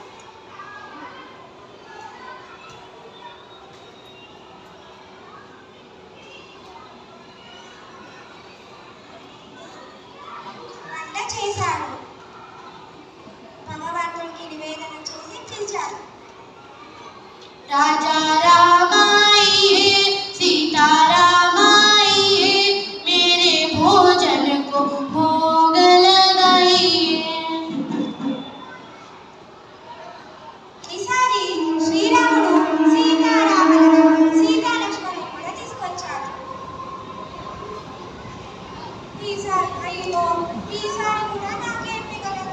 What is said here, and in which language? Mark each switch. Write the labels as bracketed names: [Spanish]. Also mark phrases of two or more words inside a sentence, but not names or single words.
[Telugu] వంట చేశాడు. భగవంతుడికి నివేదన చేసి పిలిచాడు. [Hindi] राजा रामाइए सीता रामाइए मेरे भोजन को भोग लगाइए। [Telugu] ఈసారి శ్రీరాముడు సీతాలక్ష్మణులు కూడా తీసుకొచ్చాడు. ఈసారి కూడా నాకేం మిగలదు.